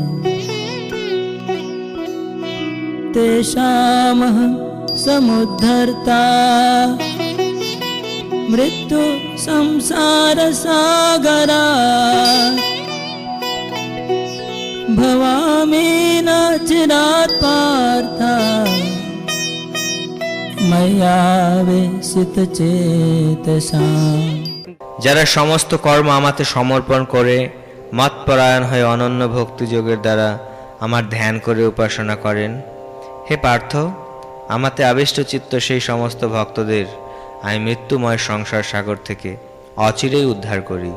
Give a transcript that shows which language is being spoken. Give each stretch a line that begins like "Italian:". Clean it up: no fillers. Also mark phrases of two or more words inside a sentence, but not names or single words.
Sanskrit: तेषामहं समुद्धर्ता मृत्यु संसारसागरात् भवामि न चिरात् पार्थ मय्यावेशितचेतसाम्।
Bangla: যারা সমস্ত কর্ম আমাতে সমর্পণ করে মতপরায়ণ হয়ে অনন্য ভক্তিযোগের দ্বারা আমার ধ্যান করে উপাসনা করেন, হে পার্থ, আমাতে আবিষ্ট চিত্ত সেই সমস্ত ভক্তদের আমি মৃত্যুময় সংসার সাগর থেকে অচিরেই উদ্ধার করি।